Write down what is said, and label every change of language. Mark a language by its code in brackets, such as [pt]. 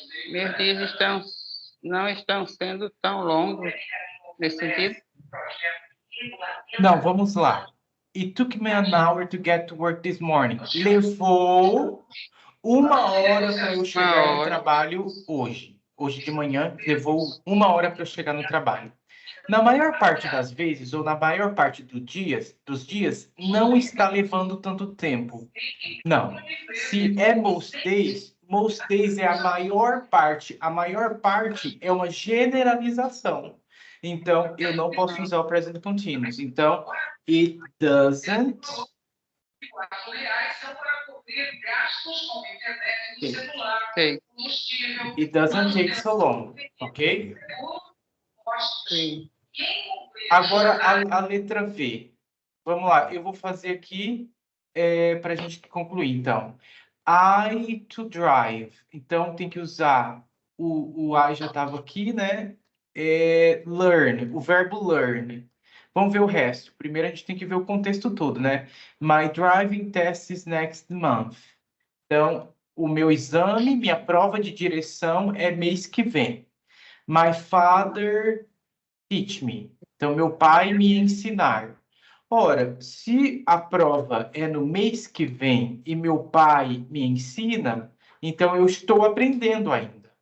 [pt] Meus dias não estão sendo tão longos nesse sentido. Não, vamos lá. [en] It took me an hour to get to work this morning. [pt] Levou 1 hora para eu chegar no trabalho hoje. Hoje de manhã, levou 1 hora para eu chegar no trabalho. Na maior parte das vezes, ou na maior parte dos dias, não está levando tanto tempo. Não. Se é most days é a maior parte. A maior parte é uma generalização. Então, eu não posso usar o present continuous. [en] Então, it doesn't... Okay. It doesn't take so long, ok? [pt] Sim. Agora, a letra V. Vamos lá, eu vou fazer aqui para a gente concluir, então. [en] I to drive. [pt] Então, tem que usar... O I já estava aqui, né? Learn, o verbo learn. Vamos ver o resto. Primeiro, a gente tem que ver o contexto todo, né? [en] My driving test is next month. [pt] Então, o meu exame, minha prova de direção é mês que vem. [en] My father teach me. [pt] Então, meu pai me ensinar. Ora, se a prova é no mês que vem e meu pai me ensina, então eu estou aprendendo ainda.